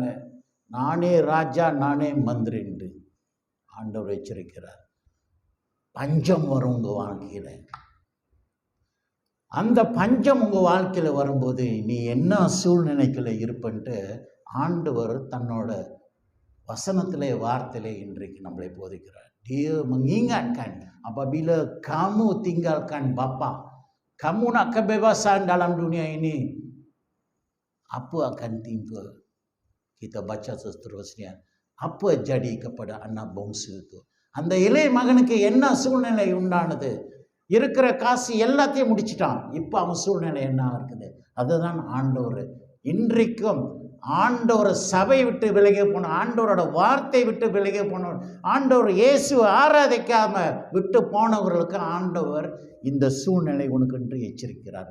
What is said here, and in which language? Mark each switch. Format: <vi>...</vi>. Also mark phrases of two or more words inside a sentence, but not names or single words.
<ta>நானே ராஜா, நானே மந்திரின்னு ஆண்டவர் எச்சரிக்கிறார். பஞ்சம் வரும் உங்கள் வாழ்க்கையில். அந்த பஞ்சம் உங்கள் வாழ்க்கையில் வரும்போது நீ என்ன சூழ்நிலைக்குள்ள இருப்பன்ட்டு ஆண்டவர் தன்னோட வசனத்திலே வார்த்தையிலே இன்றைக்கு நம்மளை போதிக்கிறார்.</ta> <ms>Dia mengingatkan apabila kamu tinggalkan bapa, kamu nak kebebasan dalam dunia ini, apa akan timpa? Kita baca seterusnya. Apa jadi kepada anak bongsu itu?</ms> <ta>அந்த இளைய மகனுக்கு என்ன சூழ்நிலை உண்டானது? இருக்கிற காசு எல்லாத்தையும் முடிச்சிட்டான். இப்போ அவன் சூழ்நிலை என்ன இருக்குது? அதுதான் ஆண்டவர் இன்றைக்கும் ஆண்டவர் சபை விட்டு விலகி போன, ஆண்டவரோட வார்த்தை விட்டு விலகி போன, ஆண்டவர் இயேசு ஆராதிக்காம விட்டு போனவர்களுக்கு ஆண்டவர் இந்த சூழ்நிலை உனக்கு என்று எச்சரிக்கிறார்.</ta>